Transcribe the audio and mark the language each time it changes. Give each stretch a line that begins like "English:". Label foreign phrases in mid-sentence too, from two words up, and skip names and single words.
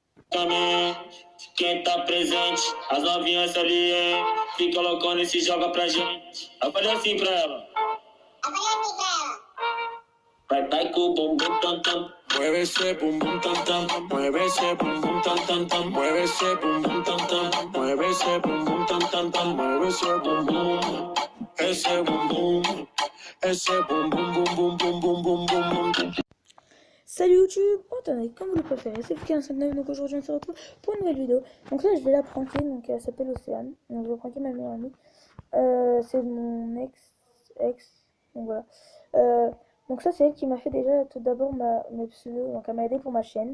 Portuguese: Também, quem tá presente, as novinhas ali, fica loucona e se joga pra gente. Eu falei assim pra ela. Vai com o bumbum tam tam, mueve esse bumbum tam tam, mueve esse bumbum tam tam tam, mueve esse bumbum tam tam, mueve esse bumbum tam tam tam, mueve esse bumbum, esse bumbum bum bum bum bum bum bum bum.
French: Salut YouTube, attendez, comme vous le préférez, c'est Fiki159, donc aujourd'hui on se retrouve pour une nouvelle vidéo. Donc là je vais la pranker, donc elle s'appelle Océane, donc je vais pranker ma meilleure amie. C'est mon ex, donc voilà. Donc ça c'est elle qui m'a fait déjà tout d'abord mes pseudos, donc elle m'a aidé pour ma chaîne.